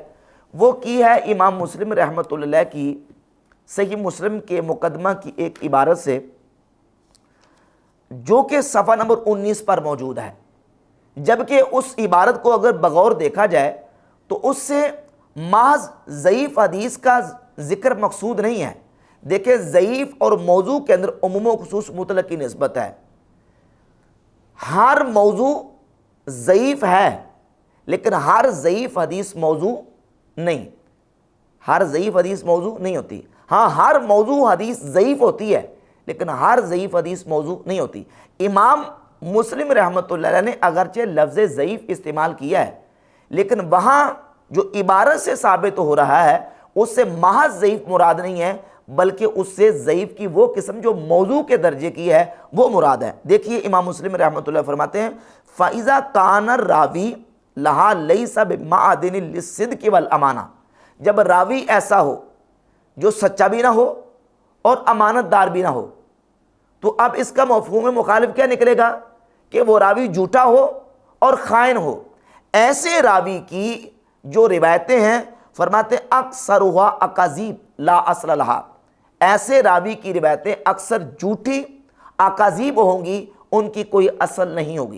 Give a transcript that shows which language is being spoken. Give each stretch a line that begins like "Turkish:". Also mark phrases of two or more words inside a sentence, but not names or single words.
Urdu: وہ کی ہے امام مسلم رحمۃ اللہ علیہ کی صحیح مسلم کے مقدمہ کی ایک عبارت سے، جو کہ صفحہ نمبر 19 پر موجود ہے، جبکہ اس عبارت کو اگر بغور دیکھا جائے تو اس سے محض ضعیف حدیث کا ذکر مقصود نہیں ہے۔ دیکھیں، ضعیف اور موضوع کے اندر عموم و خصوص مطلق کی نسبت ہے۔ ہر موضوع ضعیف ہے، لیکن ہر ضعیف حدیث موضوع نہیں، ہر ضعیف حدیث موضوع نہیں ہوتی۔ ہاں، ہر موضوع حدیث ضعیف ہوتی ہے، لیکن ہر ضعیف حدیث موضوع نہیں ہوتی۔ امام مسلم رحمۃ اللہ علیہ نے اگرچہ لفظ ضعیف استعمال کیا ہے، لیکن وہاں جو عبارت سے ثابت ہو رہا ہے اس سے محض ضعیف مراد نہیں ہے، بلکہ اس سے ضعیف کی وہ قسم جو موضوع کے درجے کی ہے وہ مراد ہے۔ دیکھیے امام مسلم رحمۃ اللہ فرماتے ہیں،
Arabic: فَإِذَا كَانَ الرَّاوِي لَهَا لَيْسَ بِمَعْدِنٍ لِلصِّدْقِ وَالْأَمَانَةِ،
Urdu: جب راوی ایسا ہو جو سچا بھی نہ ہو اور امانت دار بھی نہ ہو، تو اب اس کا مفہوم مخالف کیا نکلے گا کہ وہ راوی جھوٹا ہو اور خائن ہو۔ ایسے راوی کی جو روایتیں ہیں فرماتے ہیں
Arabic: اکثرھا اکاذیب لا اصل لہا،
Urdu: ایسے راوی کی روایتیں اکثر جھوٹی اکاذیب ہوں گی، ان کی کوئی اصل نہیں ہوگی۔